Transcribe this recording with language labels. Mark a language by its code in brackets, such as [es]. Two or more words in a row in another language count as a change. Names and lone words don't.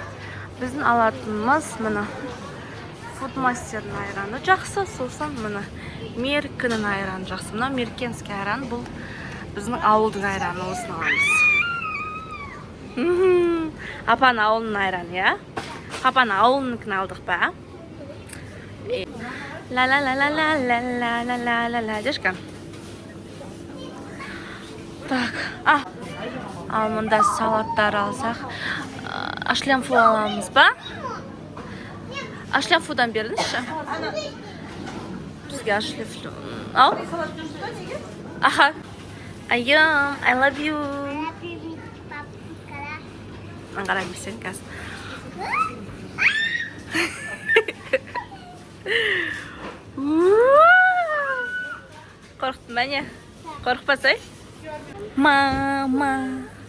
[kk] Біздің алатынымыз мұны фудмастердің айраны жақсы, сосын мұны меркінің айраны жақсы. Мұна меркенский айран, бұл біздің ауылдың айраны, осын аламыз. Апан ауылының айраны, я? Апан ауылыныкін алдық ба? Ла-ла-ла-ла-ла-ла-ла-ла-ла-ла-ла, дешкан. Так, ал мұнда салаттар алсақ, ашлямфу аламыз ба? Ашлямфудан беріңізші? Бізге ашлямфу. Ал? Аха. Айым, [en] I love you. [kk] Аңғарайым сен қазір. Қорқтым ба не? Қорықпасай? Мама.